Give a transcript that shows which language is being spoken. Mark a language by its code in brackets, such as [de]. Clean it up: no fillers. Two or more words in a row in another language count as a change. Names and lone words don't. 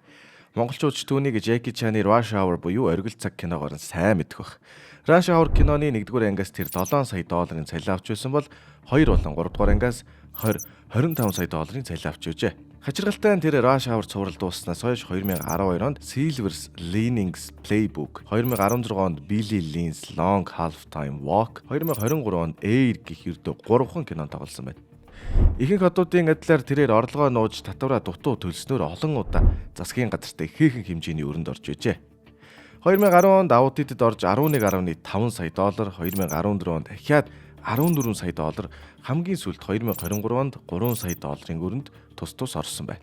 [mn] Монголчууд ч түүнийг Jackie Chan-ы Rush Hour буюу оргил цаг киногоор нь сайн мэдэх бах. Rush Hour киноны 1-р ангиас тэр $7 сая цалин авч байсан бол 2 болон 3-р ангиас 25 сая цалин авч өгчээ. Хачиргалтай нь тэр Rush Hour цуврал дууснаас хойш 2012 онд Silver Linings Playbook, 2016 онд Billy Lynn's Long Halftime Walk, 2023 онд Air гэх ердөө 3хан кинонд тоглосон байна. Ихэнх одуудын адилаар тэрээр орлогоо нууж татвараа дутуу төлснөөр олон удаа засгийн газарт ихээхэн хэмжээний өрөнд орж ижээ. 2010 онд аудитэд орж $11.5 сая, 2014 онд дахиад $14 сая, хамгийн сүүлд 2023 онд $3 сая өрөнд тус орсон байна.